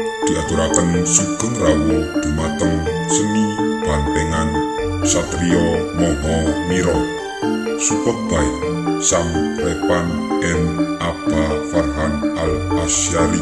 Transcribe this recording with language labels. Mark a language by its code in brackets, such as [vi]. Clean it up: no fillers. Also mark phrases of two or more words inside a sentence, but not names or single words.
[jv] Diaturaken sugeng rawuh dumateng seni bantengan Satrio Moho Miro. [en] Support by Sam Repan and Abba Farhan Al Asyari.